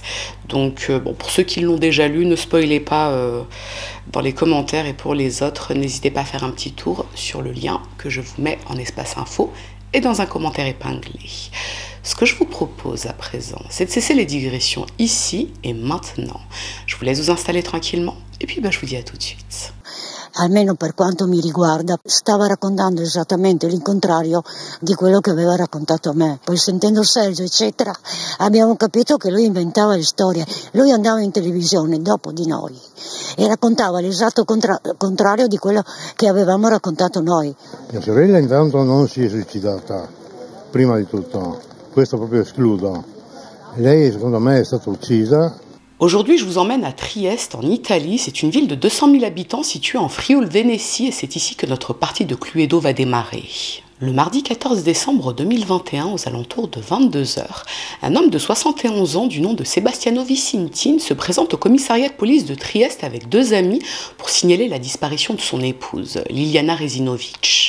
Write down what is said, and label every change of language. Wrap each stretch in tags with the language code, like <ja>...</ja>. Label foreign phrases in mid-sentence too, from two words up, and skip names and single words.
<fr>Donc bon, pour ceux qui l'ont déjà lu, ne spoilez pas dans les commentaires et pour les autres, n'hésitez pas à faire un petit tour sur le lien que je vous mets en espace info et dans un commentaire épinglé. Ce que je vous propose à présent, c'est de cesser les digressions ici et maintenant. Je vous laisse vous installer tranquillement et puis je vous dis à tout de suite.</fr> <it>Almeno per quanto mi riguarda, stava raccontando esattamente l'incontrario di quello che aveva raccontato a me. Poi sentendo Sergio, eccetera, abbiamo capito che lui inventava le storie. Lui andava in televisione dopo di noi e raccontava l'esatto contrario di quello che avevamo raccontato noi. Mia sorella intanto non si è suicidata, prima di tutto. Questo proprio escludo. Lei, secondo me, è stata uccisa.</it> <fr>Aujourd'hui, je vous emmène à Trieste, en Italie. C'est une ville de 200 000 habitants située en Frioul-Vénétie et c'est ici que notre partie de Cluedo va démarrer. Le mardi 14 décembre 2021, aux alentours de 22 h, un homme de 71 ans du nom de Sebastiano Vicintin se présente au commissariat de police de Trieste avec deux amis pour signaler la disparition de son épouse, Liliana Rezinovic.</fr>